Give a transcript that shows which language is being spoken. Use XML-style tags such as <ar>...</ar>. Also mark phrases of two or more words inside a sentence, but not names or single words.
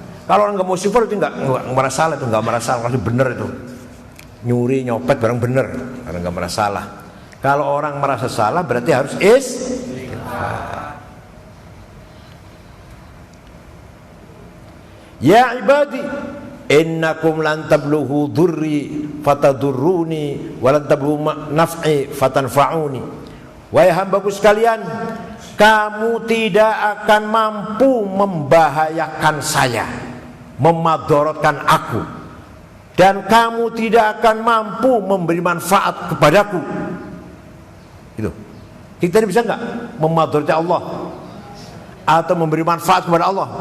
<id>Kalau orang nggak mau istighfar itu nggak merasa salah, itu nggak merasa salah, itu bener itu. Nyuri, nyopet barang bener, karena nggak merasa salah. Kalau orang merasa salah berarti harus istighfar.</id> <ar>يا عبادي، إنكم لن تبلغوا ضري فتضروني ولن تبلغوا نفعي فتنفعوني.</ar> <id>Wahai hambaku sekalian, kamu tidak akan mampu membahayakan saya, memadorotkan aku, dan kamu tidak akan mampu memberi manfaat kepadaku. Itu kita ini bisa nggak memadoroti Allah atau memberi manfaat kepada Allah?</id>